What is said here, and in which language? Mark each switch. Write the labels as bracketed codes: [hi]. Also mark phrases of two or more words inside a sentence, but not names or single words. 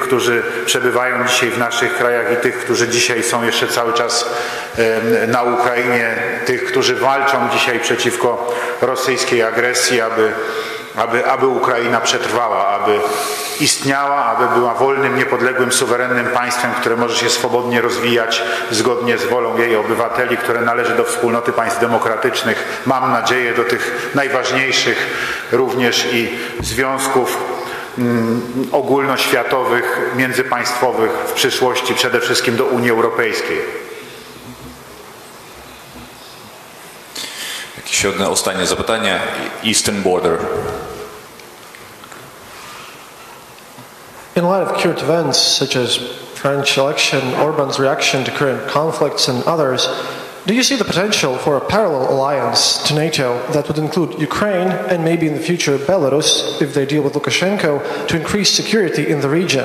[pl] którzy przebywają dzisiaj w naszych krajach i tych, którzy dzisiaj są jeszcze cały czas na Ukrainie, tych, którzy walczą dzisiaj przeciwko rosyjskiej agresji, aby Ukraina przetrwała, aby istniała, aby była wolnym, niepodległym, suwerennym państwem, które może się swobodnie rozwijać zgodnie z wolą jej obywateli, które należy do wspólnoty państw demokratycznych. Mam nadzieję do tych najważniejszych również i związków ogólnoświatowych, międzypaństwowych w przyszłości, przede wszystkim do Unii Europejskiej. [uk] Ще одне останнє запитання. [en] Eastern border. In light of current events such as French election, Orban's reaction to current conflicts and others, do you see the potential for a parallel alliance to NATO that would include Ukraine and maybe in the future Belarus, if they deal with Lukashenko, to increase security in the region?